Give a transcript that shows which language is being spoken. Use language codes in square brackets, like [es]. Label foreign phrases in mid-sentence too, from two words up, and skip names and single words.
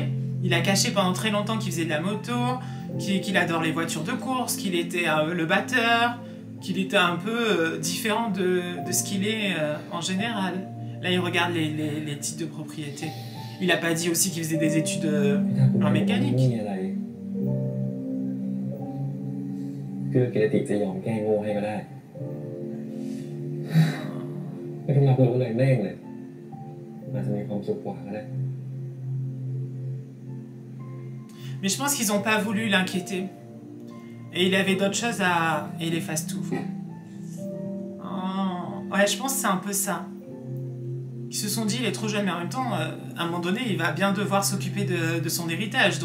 [fr] Il a caché pendant très longtemps qu'il faisait de la moto, qu'il adore les voitures de course, qu'il était le batteur, qu'il était un peu différent de ce qu'il est en général. Là, il regarde les titres de propriété. Il a pas dit aussi qu'il faisait des études en mécanique. [th] คือกิรติจะยอมแก้โง่ให้ก็ได้ไม่ต้องรับรู้เลยแน่งเลยอาจจะมีความสุขกว่าก็ได้ [fr] Mais je pense qu'ils n'ont pas voulu l'inquiéter. Et il avait d'autres choses à... Et il efface tout. Oh. Ouais, je pense que c'est un peu ça. Ils se sont dit, il est trop jeune, mais en même temps, à un moment donné, il va bien devoir s'occuper de son héritage.